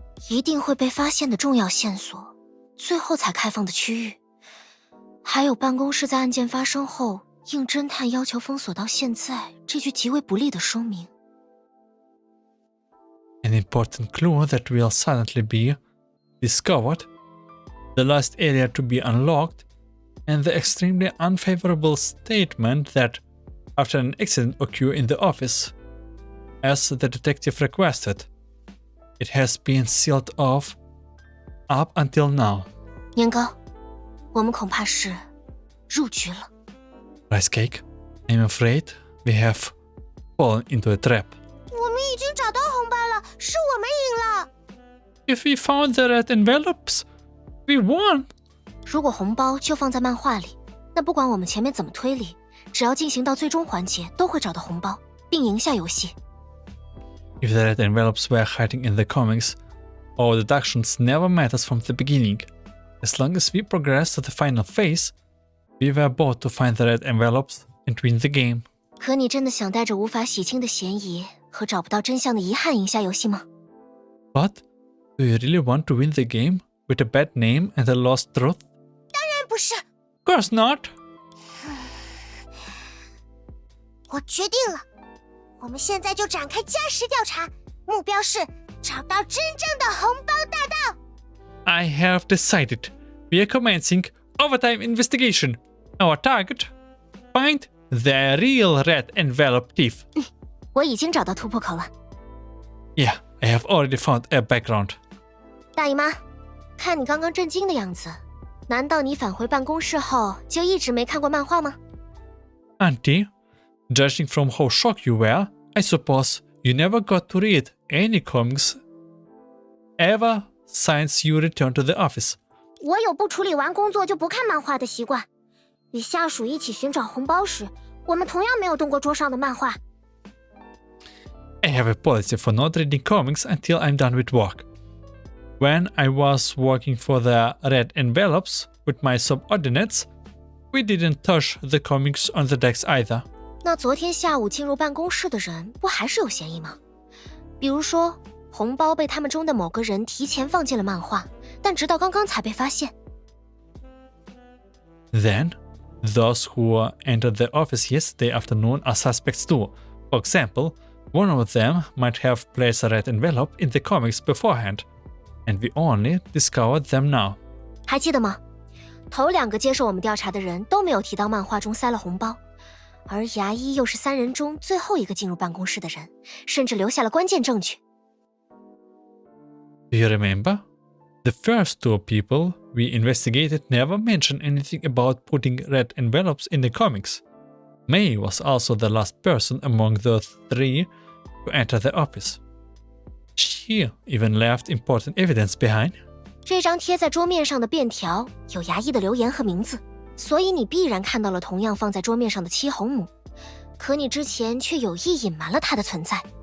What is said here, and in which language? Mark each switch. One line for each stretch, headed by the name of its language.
Chinese: 一定会被发现的重要线索，最后才开放的区域。还有办公室在案件发生后，应侦探要求封锁到现在这句极为不利的说明。
English: An important clue that will silently be discovered, the last area to be unlocked, and the extremely unfavorable statement that after an accident occurred in the office, as the detective requested, it has been sealed off up until now.
Chinese: 年糕，我们恐怕是入局了。
English: Rice cake, I'm afraid we have fallen into a trap.
Chinese: 我们已经找到红包了，是我们赢了。
English: If we found the red envelopes, We won!
Chinese: 如果红包就放在漫画里，那不管我们前面怎么推理，只要进行到最终环节，都会找到红包，并赢下游戏。
English: If the red envelopes were hiding in the comics, our deductions never matters from the beginning. As long as we progress to the final phase, we were both to find the red envelopes and win the game.
Chinese: 可你真的想带着无法洗清的嫌疑和找不到真相的遗憾赢下游戏吗？
English: But do you really want to win the game with a bad name and a lost truth?
Chinese: 不是，
English: Of course not.
Chinese: 我决定了，我们现在就展开加时调查，目标是找到真正的红包大盗。
English: I have decided. We are commencing overtime investigation. Our target: find the real red envelope thief.
Chinese: 我已经找到突破口了。
English: Yeah, I have already found a background.
Chinese: 大姨妈，看你刚刚震惊的样子，难道你返回办公室后就一直没看过漫画吗？
English: Auntie, judging from how shocked you were, I suppose you never got to read any comics ever since you returned to the office.
Chinese: 我有不处理完工作就不看漫画的习惯。与下属一起寻找红包时，我们同样没有动过桌上的漫画。
English: I have a policy for not reading comics until I'm done with work. When I was working for the red envelopes with my subordinates, we didn't touch the comics on the decks either.
Chinese: 那昨天下午进入办公室的人不还是有嫌疑吗？比如说，红包被他们中的某个人提前放进了漫画，但直到刚刚才被发现。
English: Then, those who entered the office yesterday afternoon are suspects too. For example, one of them might have placed a red envelope in the comics beforehand, and we only discovered them now.
Chinese: 还记得吗？头2个接受我们调查的人都没有提到漫画中塞了红包，而牙医又是3人中最后一个进入办公室的人，甚至留下了关键证据。
English: Do you remember? The first 2 people we investigated never mentioned anything about putting red envelopes in the comics. May was also the last person among the 3 to enter the office. She even left important evidence behind.
Chinese: 这张贴在桌面上的便条有牙医的留言和名字，所以你必然看到了同样放在桌面上的7红母，可你之前却有意隐瞒了它的存在。